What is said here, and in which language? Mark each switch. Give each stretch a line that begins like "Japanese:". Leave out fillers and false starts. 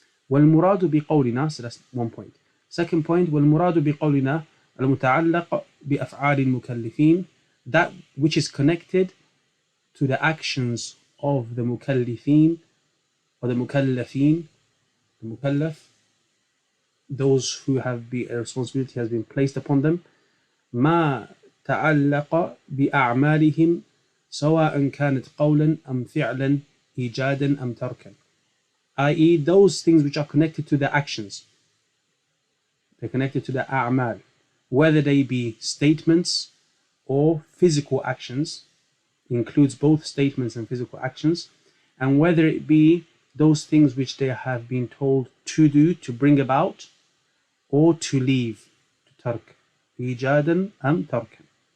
Arabic: وَالْمُرَادُ بِقَوْلِنَا,
English: so that's one point. Second point,
Arabic: وَالْمُرَادُ بِقَوْلِنَا الْمُتَعَلَّقُ بِأَفْعَالِ الْمُكَلِّفِينَ,
English: that which is connected to the actions of the mukallifin or the mukallafin, the mukallaf, those who have a responsibility has been placed upon them.
Arabic: ما تعلق بأعمالهم سواء كانت قولا أم فعلا إيجادا أم تركا, i.e.
English: those things which are connected to the actions. They're connected to the a'mal, whether they be statements or physical actions, includes both statements and physical actions, and whether it be those things which they have been told to do, to bring about, or to leave, to tark,
Arabic: ijadan am tarkan.